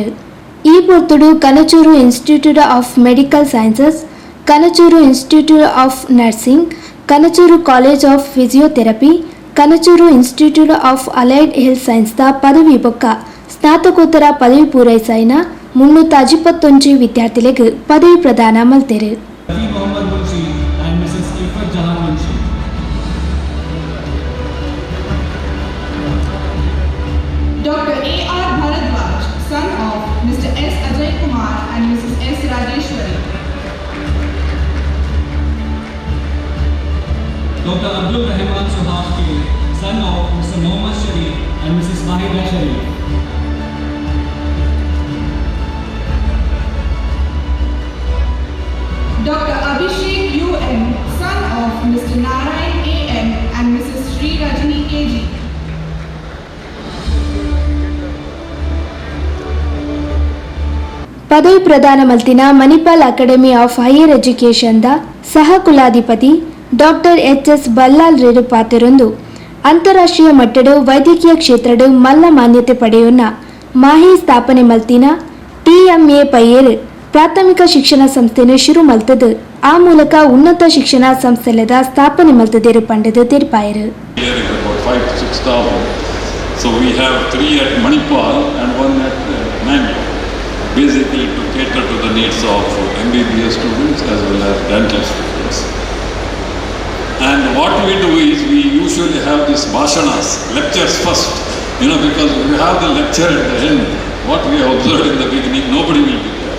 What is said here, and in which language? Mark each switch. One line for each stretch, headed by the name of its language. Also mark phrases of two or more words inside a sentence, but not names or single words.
Tulu: ಈ ಪೊರ್ತುಡು ಕನಚೂರು ಇನ್ಸ್ಟಿಟ್ಯೂಟ್ ಆಫ್ ಮೆಡಿಕಲ್ ಸೈನ್ಸಸ್, ಕನಚೂರು ಇನ್ಸ್ಟಿಟ್ಯೂಟ್ ಆಫ್ ನರ್ಸಿಂಗ್, ಕನಚೂರು ಕಾಲೇಜ್ ಆಫ್ ಫಿಸಿಯೋಥೆರಪಿ, ಕನಚೂರು ಇನ್ಸ್ಟಿಟ್ಯೂಟ್ ಆಫ್ ಅಲೈಡ್ ಹೆಲ್ತ್ ಸೈನ್ಸ್ದ ಪದವಿ ಬೊಕ್ಕ ಸ್ನಾತಕೋತ್ತರ ಪದವಿ ಪೂರೈಸಾಯಿನ 321 ವಿದ್ಯಾರ್ಥಿಗಳಿಗೆ ಪದವಿ ಪ್ರದಾನ ಮಲ್ತೆರು.
English: Dr. A.R. Bharadwaj, son of Mr. S. Ajay Kumar and Mrs. S. Rajeshwari. Dr. Abdul Rahman Suhafki, son of Mr. Mohammad Sharif and Mrs. Mahida Sharif. Dr. Abhishek U.M., son of Mr. Narayan A.M. and Mrs. Sri Rajani K.G.
Tulu: ಪದವಿ ಪ್ರದಾನ ಮಲ್ತಿನ ಮಣಿಪಾಲ್ ಅಕಾಡೆಮಿ ಆಫ್ ಹೈಯರ್ ಎಜುಕೇಷನ್ದ ಸಹ ಕುಲಾಧಿಪತಿ ಡಾಕ್ಟರ್ HS ಬಲ್ಲಾಲ್ ರೆಡ್ಡಿ ಪಾತೆರೊಂದು ಅಂತಾರಾಷ್ಟ್ರೀಯ ಮಟ್ಟದ ವೈದ್ಯಕೀಯ ಕ್ಷೇತ್ರದ ಮಲ್ಲ ಮಾನ್ಯತೆ ಪಡೆಯೋಣ ಮಾಹಿ ಸ್ಥಾಪನೆ ಮಲ್ತಿನ TMA ಪೈಯರ್ ಪ್ರಾಥಮಿಕ ಶಿಕ್ಷಣ ಸಂಸ್ಥೆನ ಶುರು ಮಲ್ತದು. ಆ ಮೂಲಕ ಉನ್ನತ ಶಿಕ್ಷಣ ಸಂಸ್ಥೆಲದ ಸ್ಥಾಪನೆ ಮಲ್ತದೇರು ಪಂಡದ ತೆರಪಾಯರು.
English: So we have 3 at Manipal and 1 at Mangalore, basically to cater to the needs of MBBS students as well as dental students. And what we do is we usually have these bhashanas, lectures first, because if you have the lecture at the end, what we have observed in the beginning, nobody will be there.